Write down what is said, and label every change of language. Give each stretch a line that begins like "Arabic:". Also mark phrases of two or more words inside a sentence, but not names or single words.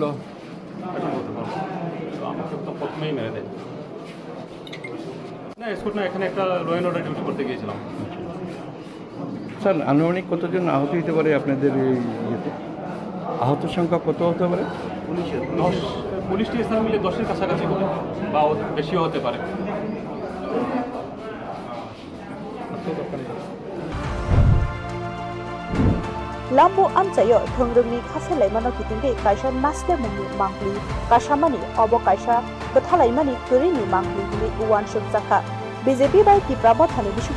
Bangla: এটা বলতে পারবো আমাকে তো প্রথমেই মেরে দেয় না স্কুল না এখানে একটা
English: law and order duty
Bangla: করতে গিয়েছিলাম স্যার আনুমানিক কতজন আহত হতে পারে আপনাদের এই ইয়েতে আহত সংখ্যা কত হতে পারে পুলিশ স্থান মিলে 10-এর কাছাকাছি হবে বা বেশিও হতে পারে
Kok Borok: lambu amchayo thongrungni Khapherlaimani kitingge kaisa nasle mungni mangli kasamani obo kaisa Khapherlaimani kurini mangli ni uwan shukjaka BJP by Tripura Mothani bisuko